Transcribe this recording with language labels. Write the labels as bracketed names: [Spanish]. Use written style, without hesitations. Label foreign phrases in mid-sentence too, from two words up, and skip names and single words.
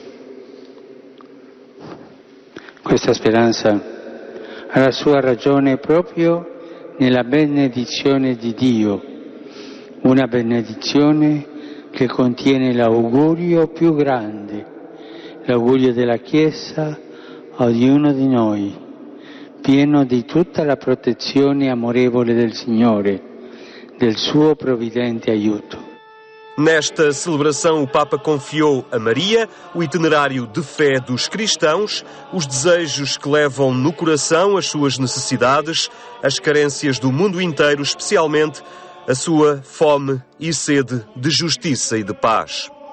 [Italian] Questa speranza ha la sua ragione proprio nella benedizione di Dio, una benedizione che contiene l'augurio più grande, l'augurio della Chiesa a ognuno di noi, pieno di tutta la protezione amorevole del Signore, del suo provvidente aiuto. [Portuguese] Nesta celebração, o Papa confiou a Maria o itinerário de fé dos cristãos, os desejos que levam no coração as suas necessidades, as carências do mundo inteiro, especialmente a sua fome e sede de justiça e de paz.